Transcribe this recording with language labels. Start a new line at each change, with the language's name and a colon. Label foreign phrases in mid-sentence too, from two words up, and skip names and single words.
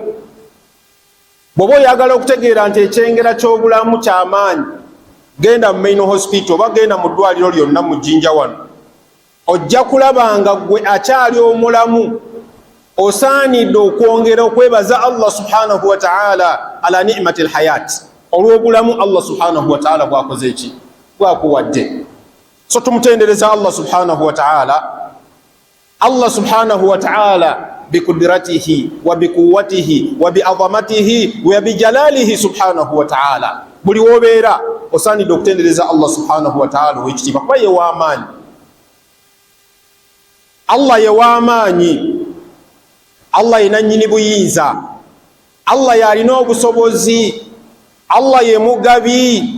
Ganda: Bw'oba oyagala okutegeera nti ekyengera ky'obulamu ky'amaanyi, genda mu
English: main hospital
Ganda: oba genda mu ddwaliro lyonna mu Jinja wano, ojja kulaba nga gwe akyali omulamu. Osaanidde okwongera okwebaza Allah
Arabic: سبحانه وتعالى على نعمة الحياة,
Ganda: olw'obulamu Allah
Arabic: سبحانه وتعالى
Ganda: bwakoze eki, bwakuwadde. So tumutendereza Allah
Arabic: سبحانه وتعالى. الله سبحانه وتعالى بقدرته وبقوته وبعظمته وبجلاله سبحانه وتعالى,
Ganda: buli wobeera osaanidde okutendereza Allah
Arabic: سبحانه وتعالى
Ganda: ow'ekitiibwa, kuba ye w'amaanyi. Allah ye w'amaanyi, Allah ye nannyini buyinza, Allah yalina obusobozi, Allah ye mugabi.